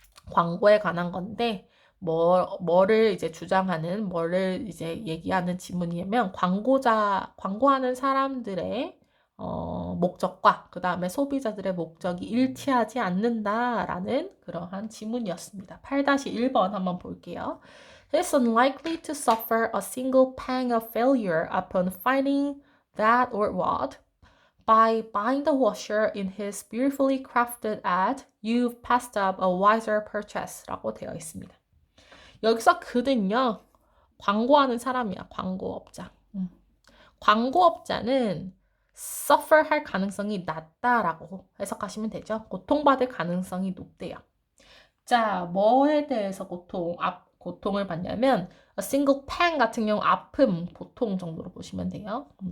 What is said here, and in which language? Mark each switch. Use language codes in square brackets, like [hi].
[ko] 광고에 관한 건데, 뭐를 이제 주장하는, 뭐를 이제 얘기하는 지문이냐면, 광고하는 사람들의 목적과 그 다음에 소비자들의 목적이 일치하지 않는다라는 그러한 지문이었습니다. 8-1번 한번 볼게요. [en] He's unlikely to suffer a single pang of failure upon finding that or what. By buying the washer in his beautifully crafted ad, you've passed up a wiser purchase [ko] 라고 되어 있습니다. 여기서 그는요, 광고하는 사람이야, 광고업자. 광고업자는 suffer 할 가능성이 낮다라고 해석하시면 되죠. 고통받을 가능성이 높대요. 자, 뭐에 대해서 고통을 받냐면 [en] a single pain [ko] 같은 경우 아픔, 고통 정도로 보시면 돼요.